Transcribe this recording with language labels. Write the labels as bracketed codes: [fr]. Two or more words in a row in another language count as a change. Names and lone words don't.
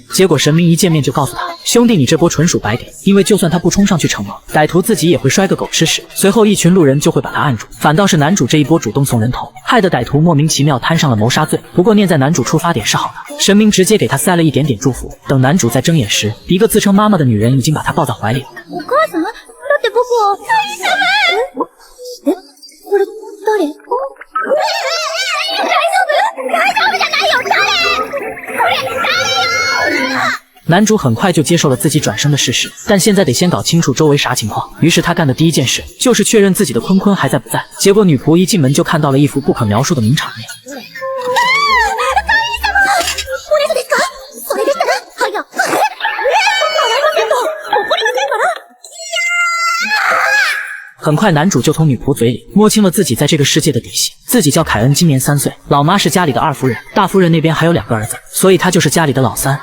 [zh] 结果神明一见面就告诉他，兄弟你这波纯属白给，因为就算他不冲上去惩恶，歹徒自己也会摔个狗吃屎，随后一群路人就会把他按住。反倒是男主这一波主动送人头，害得歹徒莫名其妙摊上了谋杀罪。不过念在男主出发点是好的，神明直接给他塞了一点点祝福。等男主在睁眼时，一个自称妈妈的女人已经把他抱在怀里了。 [ja] お母さん？だって僕は神様。え？これ誰？大丈夫？大丈夫じゃないよ誰？これ誰よ？ [zh] 男主很快就接受了自己转生的事实，但现在得先搞清楚周围啥情况。于是他干的第一件事就是确认自己的坤坤还在不在。结果女仆一进门就看到了一幅不可描述的名场面。很快男主就从女仆嘴里摸清了自己在这个世界的底细，自己叫凯恩，今年3岁，老妈是家里的2夫人，大夫人那边还有2个儿子，所以他就是家里的老三。